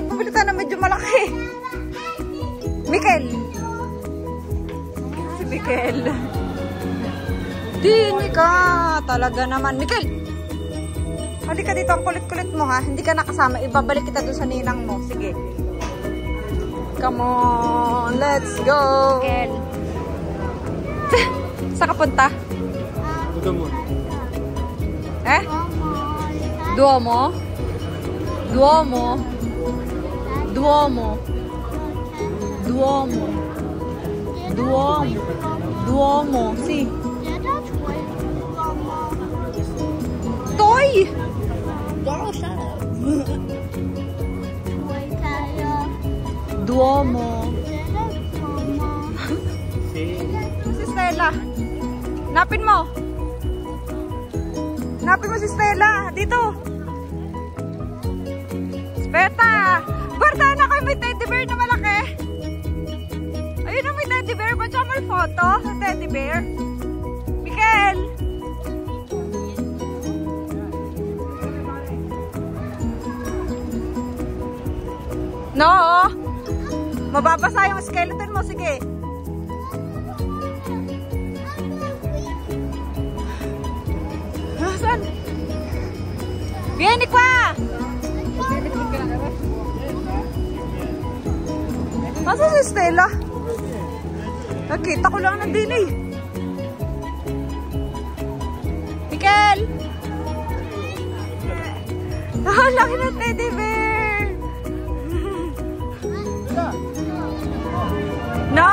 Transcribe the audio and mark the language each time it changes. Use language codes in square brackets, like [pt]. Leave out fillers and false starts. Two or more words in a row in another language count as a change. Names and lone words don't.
[tl] Pabili ka na medyo malaki. Mikel. Si Mikel. Binig ka. Talaga naman. Mikel. Halika dito. Ang kulit-kulit mo ha. Hindi ka nakasama. Ibabalik kita doon sa ninang mo. Sige. [en] Come on. Let's go. Mikel. [tl] Saan ka punta? Duomo. Eh? Duomo? Duomo? Duomo? Duomo? Duomo? Duomo? Si? Toy! Duomo? Si Stella. Napin mo. Napin mo si Stella. Dito. Speta. Barta na kayo may teddy bear na malaki. Ayun na may teddy bear. Ba't siya may photo sa teddy bear? Mikel. No. Mababasa yung skeleton mo. Sige. Saan? [it] Vieni qua! [tl] Masa si Stella? Nakita ko lang ng din eh. Mikel! Ah, laki ng teddy bear! No!